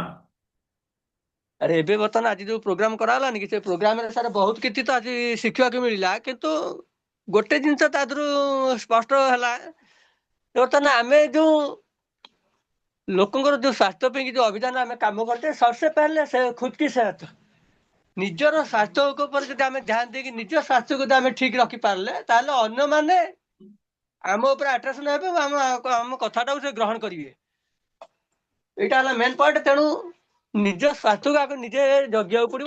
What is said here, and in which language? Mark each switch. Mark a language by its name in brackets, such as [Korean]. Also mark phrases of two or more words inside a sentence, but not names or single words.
[Odia] ଆରେ ଏବେ ବର୍ତ୍ତମାନ ଆଜି ଯୋଉ ପ୍ରୋଗ୍ରାମ କରାହେଲାନି କି, ସେ ପ୍ରୋଗ୍ରାମରେ ସାର୍ ବହୁତ କିଛି ତ ଆଜି ଶିଖିବାକୁ ମିଳିଲା, କିନ୍ତୁ ଗୋଟେ ଜିନିଷ ତା ଦେହରୁ ସ୍ପଷ୍ଟ ହେଲା, ବର୍ତ୍ତମାନ ଆମେ ଯୋଉ ଲୋକଙ୍କର ଯୋଉ ସ୍ୱାସ୍ଥ୍ୟ ପାଇଁ ଯୋଉ ଅଭିଯାନ ଆମେ କାମ କରୁଛେ, [Hindi] सबसे पहले ସେ खुद की सेहत, [Odia] ନିଜର ସ୍ୱାସ୍ଥ୍ୟ ଉପରେ ଯଦି ଆମେ ଧ୍ୟାନ ଦେଇକି ନିଜ ସ୍ୱାସ୍ଥ୍ୟକୁ ଯଦି ଆମେ ଠିକ ରଖିପାରିଲେ, ତାହେଲେ ଅନ୍ୟମାନେ ଆମ ଉପରେ ଆଟ୍ରାକ୍ସନ ହେବେ ଏବଂ ଆମ କଥାଟାକୁ ସେ ଗ୍ରହଣ କରିବେ। ଏଇଟା ହେଲା [English] main point. [Odia] ତେଣୁ ନିଜ ସ୍ୱାସ୍ଥ୍ୟକୁ ଆଗ ନିଜେ ଜଗିବାକୁ ପଡିବ।